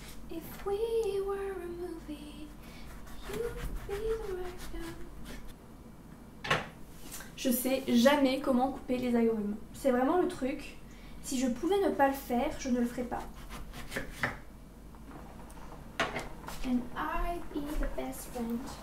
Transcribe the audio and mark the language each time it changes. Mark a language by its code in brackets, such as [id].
[en] If we were a movie, you'd be the right. [fr] Je sais jamais comment couper les agrumes. C'est vraiment le truc. Si je pouvais ne pas le faire, je ne le ferais pas. [en] And I'd be the best friend.